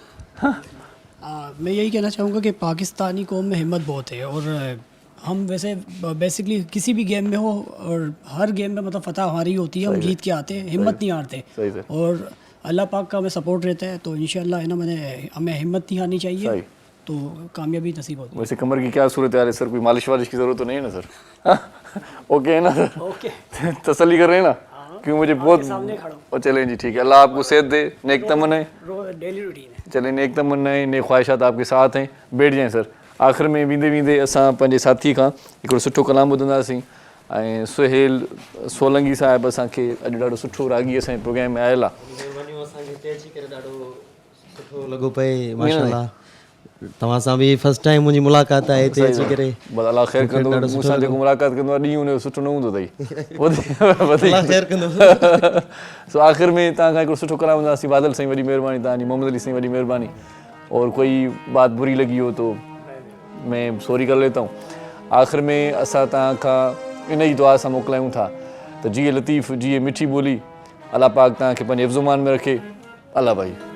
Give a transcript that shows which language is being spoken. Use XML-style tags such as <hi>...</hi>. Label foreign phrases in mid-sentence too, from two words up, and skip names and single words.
<ur>میں یہی کہنا چاہوں گا کہ پاکستانی قوم میں ہمت بہت ہے، اور ہم ویسے بیسکلی کسی بھی گیم میں ہو، اور ہر گیم میں مطلب فتح ہماری ہوتی ہے، ہم جیت کے آتے ہیں، ہمت نہیں ہارتے، اور اللہ پاک کا ہمیں سپورٹ رہتا ہے، تو انشاءاللہ ہے نا، ہمیں ہمت نہیں ہارنی چاہیے، تو کامیابی نصیب ہوتی ہے. ویسے کمر کی کیا صورت ہے سر؟ کوئی مالش والش کی ضرورت تو نہیں ہے نا سر? اوکے ہے نا سر? ओके, تسلی کر رہے ہیں نا؟ کیوں مجھے بہت سامنے کھڑا ہوں. چلیں جی، ٹھیک ہے، اللہ آپ کو صحت دے، نیک تمنائیں,</ur> <en>daily routine</en> <ur>ہے. چلیں، نیک تمنائیں، نیک خواہشات آپ کے ساتھ ہیں. بیٹھ جائیں سر.</ur> <sd>आख़िर में वेंदे वेंदे असां पंहिंजे साथी खां हिकिड़ो सुठो कलाम ॿुधंदासीं, ऐं सुहेल सोलंगी साहिब असांखे अॼु ॾाढो सुठो रागी असांजे प्रोग्राम में आयल आहे। सुठो लॻो पए, माशाअल्लाह। तव्हां सां बि</sd> <en>first time</en> <sd>मुंहिंजी मुलाक़ात आहे हिते अची करे। बस अल्लाह ख़ैर कंदो, मूंसां जेको मुलाक़ात कंदो आहे ॾींहुं हुनजो सुठो न हूंदो अथई। अल्लाह ख़ैर कंदो। सो आख़िर में तव्हां खां हिकिड़ो सुठो कलाम ॿुधंदासीं। बादल साईं वॾी महिरबानी, तव्हांजी मोहम्मद अली साईं वॾी महिरबानी।</sd> <ur>اور کوئی بات بری لگی ہو تو میں سوری کر لیتا ہوں.</ur> <sd>आख़िर में असां तव्हां खां इन जी दुआ सां मोकिलायूं था त जिए लतीफ़, जिए मिठी ॿोली, अल्लाह पाक तव्हांखे पंहिंजे हिफ़्ज़-ओ-मान में रखे। अल्लाह भाई।</sd>